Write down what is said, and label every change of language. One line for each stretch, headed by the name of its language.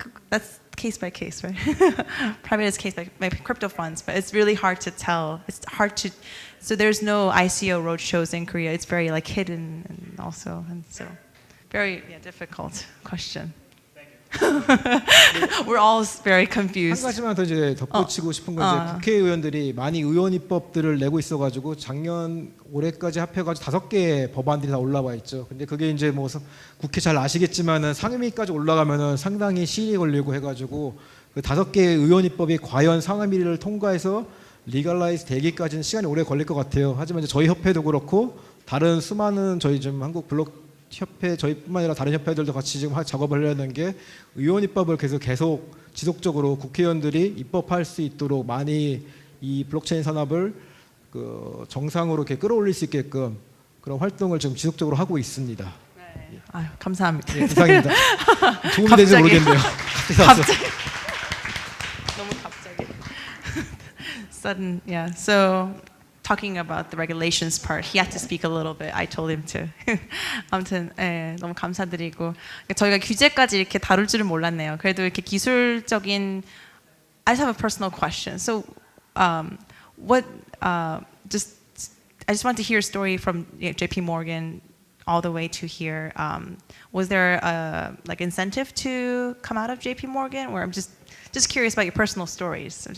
English: That's case by case, right? Private is case by maybe crypto funds, but it's really hard to tell. It's hard to. So there's no ICO roadshows in Korea. It's very like hidden and also, and so very difficult question. We're all very
Korean: 한
English: confused.
Korean: 가지만 더 이제 덧붙이고 싶은 건 이제 국회의원들이 많이 의원 입법들을 내고 있어가지고 작년 올해까지 합해가지고 5개의 법안들이 다 올라와 있죠. 근데 그게 이제 뭐 국회 잘 아시겠지만은 상임위까지 올라가면은 상당히 시일이 걸리고 해가지고 그 5개의 의원 입법이 과연 상임위를 통과해서 리갈라이즈 되기까지는 시간이 오래 걸릴 것 같아요. 하지만 이제 저희 협회도 그렇고 다른 수많은 저희 지금 한국 블록 협회 저희뿐만 아니라 다른 협회들도 같이 지금 작업을 하려는 게 의원 입법을 계속 지속적으로 국회의원들이 입법할 수 있도록 많이 이 블록체인 산업을 그 정상으로 이렇게 끌어올릴 수 있게끔 그런 활동을 지금 지속적으로 하고 있습니다. 네. 아유, 감사합니다. 예, 이상입니다. 도움이 되는지 모르겠네요. 갑자기. 너무 갑자기.
English: Sudden, So. Talking about the regulations part, he had to speak a little bit. I told him to.
Korean: 아무튼 너무 감사드리고 저희가 규제까지 이렇게 다룰 줄은 몰랐네요. 그래도 이렇게 기술적인.
English: I just have a personal question. So, what? I just want to hear a story from JP Morgan all the way to here. Was there like incentive to come out of JP Morgan, or I'm just curious about your personal stories.